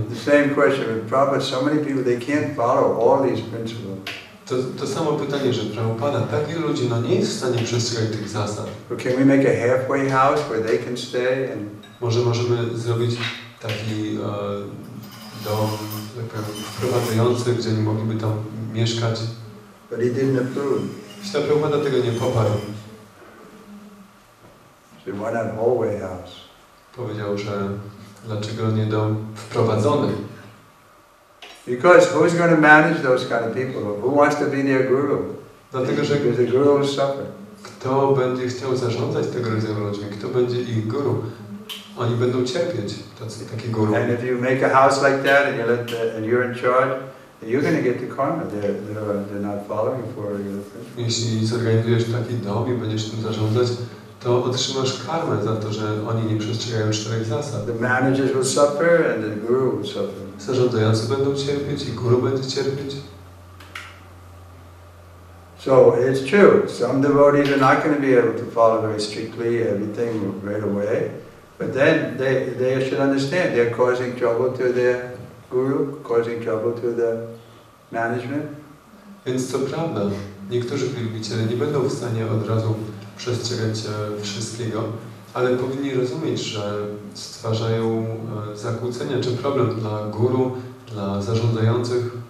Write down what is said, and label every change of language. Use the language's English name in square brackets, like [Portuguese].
[English] The same question, but Prabhupada, so many people, they can't follow all these principles. [Polish] To samo pytanie, że Prabhupada, tak wielu ludzi nie jest w stanie przestrzegać tych zasad. [English] But can we make a halfway house where they can stay and [Polish] Może możemy zrobić taki dom, tak powiem, wprowadzający, gdzie nie mogliby tam mieszkać. [English] But he didn't approve. [Polish] Śla Prabhupada tego nie poparł. [English] So why not hallway house? [Polish] Powiedział, że dlaczego nie dom wprowadzony? [English] Because who's going to manage those kind of people? Who wants to be their guru? [Polish] Dlatego, że [English] Because the guru will suffer. [Polish] kto będzie chciał zarządzać tego rodzaju ludźmi? Kto będzie ich guru? Oni będą cierpieć, taki guru. [English] And if you make a house like that and you're in charge, you're going to get the karma. They're not following for your principles. [Polish] Jeśli zorganizujesz taki dom i będziesz tym zarządzać, to otrzymasz karmę za to, że oni nie przestrzegają 4 zasad. [English] The managers will suffer and the guru will suffer. [Polish] Zarządzający będą cierpieć i guru będzie cierpieć. [English] So it's true. Some devotees are not going to be able to follow very strictly everything right away. But then they should understand they're causing trouble to their guru, causing trouble to the management. [Polish] Więc co prawda, niektórzy wielbiciele nie będą w stanie od razu przestrzegać wszystkiego, ale powinni rozumieć, że stwarzają zakłócenia czy problem dla guru, dla zarządzających.